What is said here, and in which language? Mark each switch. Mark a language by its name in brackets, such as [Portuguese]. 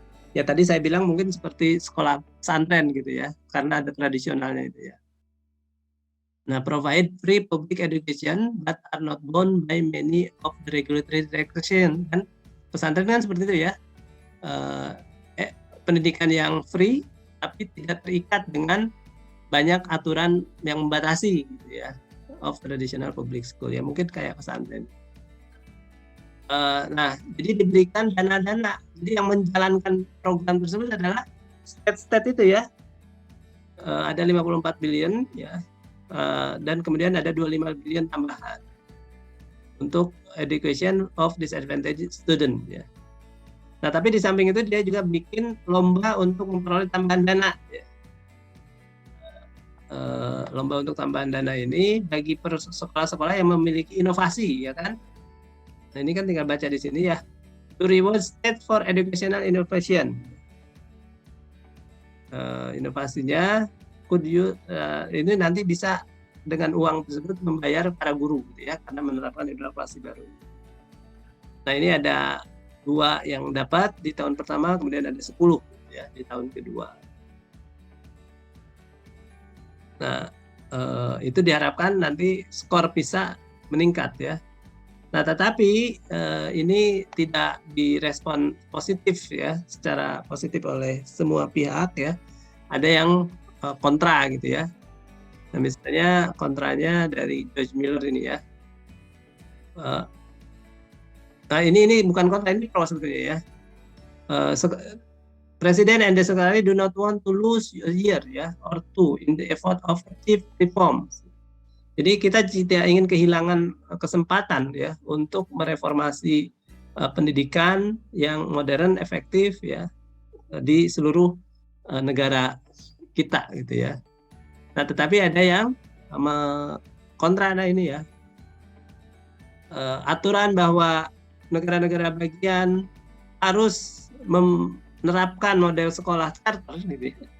[Indonesian] Ya tadi saya bilang mungkin seperti sekolah pesantren gitu ya, karena ada tradisionalnya itu ya. [English] Nah, provide free public education but are not bound by many of the regulatory restrictions. [Indonesian] Kan pesantren kan seperti itu ya, pendidikan yang free tapi tidak terikat dengan banyak aturan yang membatasi gitu ya, [English] of traditional public school [Indonesian] ya, mungkin kayak pesantren. Nah, jadi diberikan dana-dana. Jadi yang menjalankan program tersebut adalah state itu ya. Ada 54 billion ya, dan kemudian ada 25 billion tambahan untuk [English] education of disadvantaged student [Indonesian] ya. Nah, tapi di samping itu dia juga bikin lomba untuk memperoleh tambahan dana ya. Lomba untuk tambahan dana ini bagi sekolah-sekolah yang memiliki inovasi ya kan. Nah, ini kan tinggal baca di sini ya. [English] To reward state for educational innovation. [Indonesian] Inovasinya ini nanti bisa dengan uang tersebut membayar para guru gitu ya, karena menerapkan inovasi baru. Nah, ini ada 2 yang dapat di tahun pertama, kemudian ada 10 ya di tahun kedua. Nah, itu diharapkan nanti skor PISA meningkat ya. Nah, tetapi ini tidak direspon positif ya, secara positif oleh semua pihak ya. Ada yang kontra gitu ya. Nah, misalnya kontranya dari George Miller ini ya. Nah, ini bukan kontra, ini pro sebetulnya ya. [English] President and the Secretary do not want to lose a year ya or 2 in the effort of active reforms. [Indonesian] Jadi kita tidak ingin kehilangan kesempatan ya untuk mereformasi pendidikan yang modern, efektif ya di seluruh negara kita gitu ya. Nah, tetapi ada yang kontra ini ya, aturan bahwa negara-negara bagian harus menerapkan model sekolah charter gitu ya.